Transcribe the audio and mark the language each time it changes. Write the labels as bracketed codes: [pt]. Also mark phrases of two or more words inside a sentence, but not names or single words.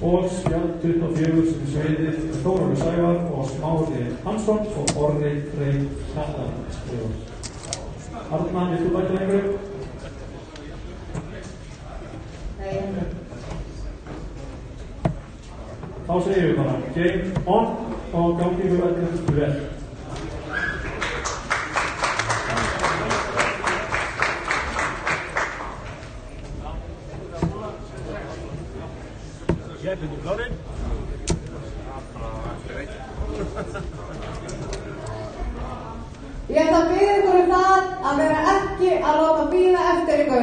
[is] og spjald 24 sem sveiðir Þórólfur Sævar og Smári Hansson og Orri Freyr Kjartan skrifar. Arna, viltu bæta einhverju? Nei. Þá segjum við bara [en] game on [is] og gangi ykkur öllum vel. [en] Yeah, did you got it? [is] Ég ætla að biðja ykkur það að vera ekki að láta bíða eftir ykkur.